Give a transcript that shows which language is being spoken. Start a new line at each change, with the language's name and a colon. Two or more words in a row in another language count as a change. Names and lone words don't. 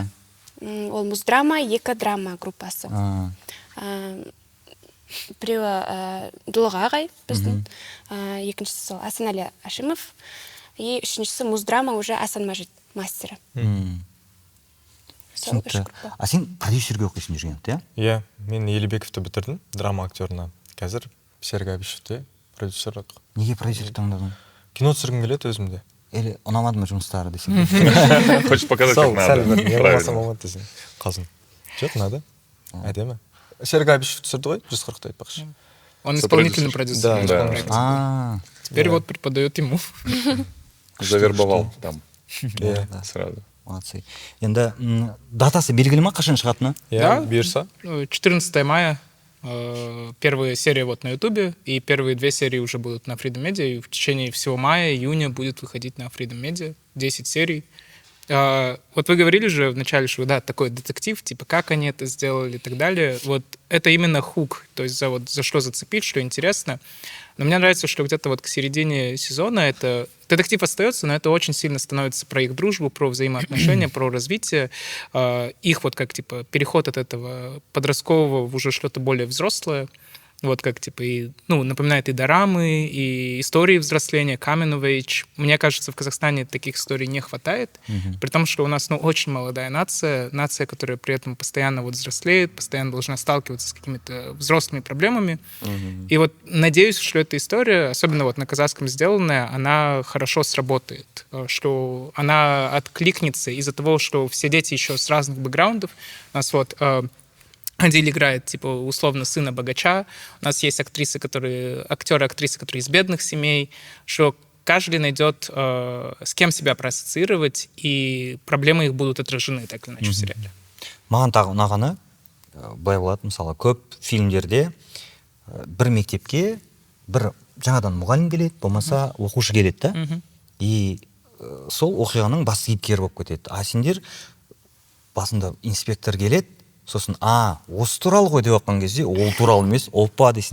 Kazakh: Ол муздрама, 2 драма группасы. Біреуі Дулыға ағай біздің, екіншісі сол Асанәлі Әшімов, и үшіншісі муздрама уже Асан Мәжит мастері. Сол 3 группа. А сен продюсерге оқисың жүрген, иә? Иә, мен Елебековті бітірдім, драма актерына. Қазір Серік Әбішевте продюсерлік. Неге продюсер таңдадың? Кино түсіргім келеді өзімде. Или ұнамады ма жұмыстары десең?
Russian: Хочешь показать, как надо. Правильно.
Kazakh: Қалсын. Жоқ, надо. Әдемі. Серік Әбішев түсірді ғой, 140-ты айтпақшы.
Russian: Он исполнительный продюсер. Да. Теперь вот преподает ему. Завербовал там. Сразу. Молодцы.
Kazakh: Енді датасы белгілі ма, қашан шығатыны? Да, бұйырса.
Russian: 14 мая. Первая серия вот на Ютубе, и первые 2 серии уже будут на Freedom Media, и в течение всего мая, июня будет выходить на Freedom Media 10 серий. Вот вы говорили же вначале, что да, такой детектив, типа как они это сделали и так далее. Вот это именно хук, то есть за что зацепить, что интересно. Но мне нравится, что где-то вот к середине сезона это детектив остается, но это очень сильно становится про их дружбу, про взаимоотношения, про развитие. Их вот как типа переход от этого подросткового в уже что-то более взрослое. Вот как, типа, и, ну, напоминает и дорамы, и истории взросления,
English: coming of age.
Russian: Мне кажется, в Казахстане таких историй не хватает, при том, что у нас, ну, очень молодая нация, которая при этом постоянно вот взрослеет, постоянно должна сталкиваться с какими-то взрослыми проблемами. И вот надеюсь, что эта история, особенно вот на казахском сделанная, она хорошо сработает, что она откликнется из-за того, что все дети еще с разных бэкграундов. У нас вот Адиль играет, типа, условно, сына богача. У нас есть актеры и актрисы, которые из бедных семей, что каждый найдет, с кем себя проассоциировать, и проблемы их будут отражены так или иначе в сериале.
Kazakh: Маған тағы ұнағаны, былай болады, мысалы, көп фильмдерде бір мектепке бір жаңадан мұғалім келеді, болмаса оқушы келеді да, и сол оқиғаның бас кейіпкері болып кетеді. А сендер басында инспектор келеді, сосын осы туралы ғой деп жатқан кезде ол туралы емес, опа дейсің.